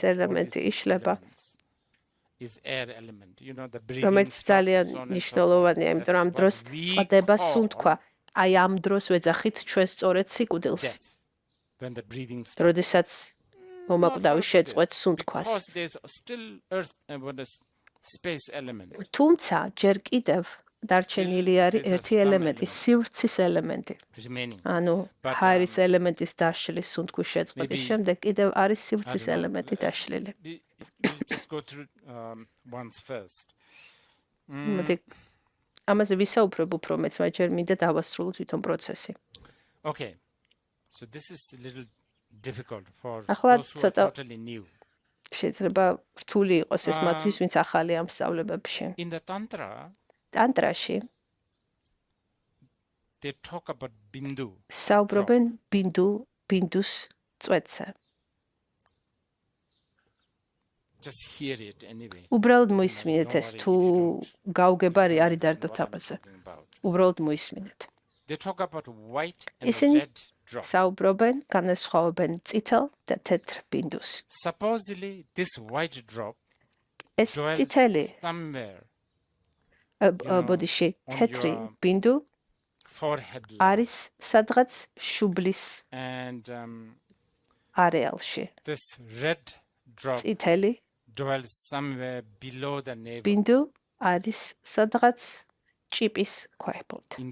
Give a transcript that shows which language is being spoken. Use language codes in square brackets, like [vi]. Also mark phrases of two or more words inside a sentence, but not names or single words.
[en] all [ka] ელემენტი [en] these [ka] იშლება, [en] elements is air element, the breathing [ka] რომელიც [en] stops, [ka] ძალიან [en] so on and so [ka] მნიშვნელოვანია, [en] forth. [ka] იმიტომ რომ ამ [en] That's [ka] დროს [en] what we [ka] წდება [en] call [ka] სუნთქვა. აი ამ დროს ვეძახით ჩვენ სწორედ სიკვდილს, [en] death, when the breathing stops. [ka] როდესაც მომაკვდავი შეწყვეტ სუნთქვას. [en] Because there's still earth and what is space element. [ka] თუმცა ჯერ კიდევ დარჩენილი არის [en] there's [ka] ერთი [en] some [ka] ელემენტი, [en] element. [ka] სივრცის ელემენტი. [en] remaining. [ka] ანუ [en] But, [ka] ჰაერის ელემენტის დაშლის სუნთქვის შეწყვეტის [en] maybe- [ka] შემდეგ კიდევ არის [en] I [ka] სივრცის [en] don't know. [ka] ელემენტი დაშლილი. [en] We'll just go through once first. [ka] მოდი ამაზე ვისაუბრებ უფრო მეც, მაგრამ ჯერ მინდა დავასრულო თვითონ პროცესი. [en] Okay. So this is a little difficult for [ka] ახლა [en] those who are [ka] ცოტა- [en] totally new. [ka] შეიძლება რთული იყოს ეს მათთვის, ვინც ახალი ამ სწავლებებში. [en] In the Tantra, [ka] ტანტრაში [en] they talk about bindu. [ka] საუბრობენ ბინდუს წვეთზე. [en] Just hear it anyway. [ka] უბრალოდ [en] Doesn't [ka] მოისმინეთ [en] matter, [ka] ეს, [en] don't [ka] თუ [en] worry if you [ka] გაუგებარი [en] don't [ka] არის [en] understand [ka] დარდოთ [en] what I'm [ka] ამაზე. [en] talking about. [ka] უბრალოდ მოისმინეთ. [en] They talk about white and [ka] ისინი [en] red drop. [ka] საუბრობენ, განასხვავებენ წითელ და თეთრ ბინდუს. [en] Supposedly, this white drop [ka] ეს [en] dwells [ka] წითელი [en] somewhere [ka] ბოდიში თეთრი ბინდუ არის სადღაც შუბლის არეალში. წითელი ბინდუ არის სადღაც ჭიპის ქვემოთ.